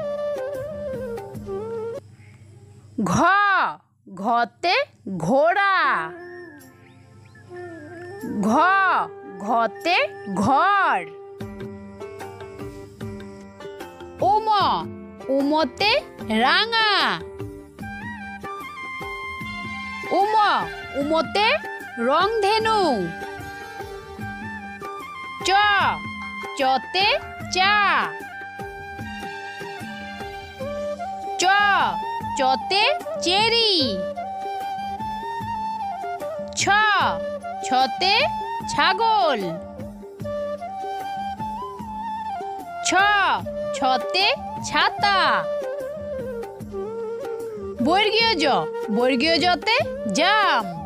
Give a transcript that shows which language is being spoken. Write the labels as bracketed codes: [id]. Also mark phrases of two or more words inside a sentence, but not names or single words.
[bn] ঘ, ঘতে ঘোড়া। ঘ, ঘতে ঘর। উম, উমতে রাঙা। উম, উমতে রংধেনু। চ, চতে চা। চ, চতে চেরি। ছ, ছতে ছাগল। ছ, ছতে ছাতা। বর্গীয় জ, বর্গীয় জতে জাম।